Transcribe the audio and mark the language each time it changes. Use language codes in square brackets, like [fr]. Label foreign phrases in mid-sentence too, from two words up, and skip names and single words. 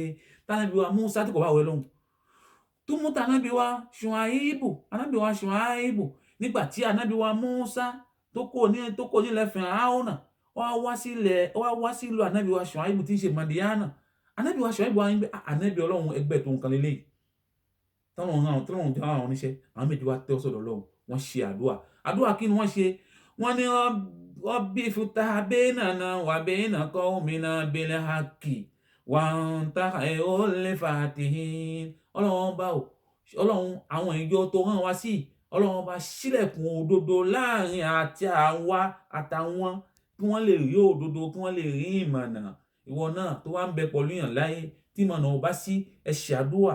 [yo] Tànábì wa Musa tí kò bá wọ Ọlọ́run tó mú tànábì wa Ṣuaibu nígbà tí Ànábì wa Musa tó kò nílẹ̀ Fíráúnà ó wá sílùú Ànábì wa Ṣuaibu tí ń ṣe Màdíyánà. Ànábì wa Ṣuaibu wa ń gbé Ànábì Ọlọ́run ẹgbẹ́ tó ń kan lélẹ́yìí tọ́lọ́run jẹ́ àwọn oníṣẹ́ àwọn méjì wá tẹ́ sọ́dọ̀ Ọlọ́run wọ́n ṣe àdúrà kí ni wọ́n ṣe wọ́n ní [ar] رب افتح بيننا وبين قومنا بالحق وأنت خير الفاتحين. [yo] Ọlọ́run àwọn ìjọ tó rán wa sí Ọlọ́run bá ṣílẹ̀kùn òdodo láàrin àti àwa àtàwọn kí wọ́n lè rí òdodo kí wọ́n lè rí ìmọ̀nà. Ìwọ náà tó wá ń bẹ pẹ̀lú yàn láyé tí ìmọ̀nà ò bá sí ẹ ṣàdúà.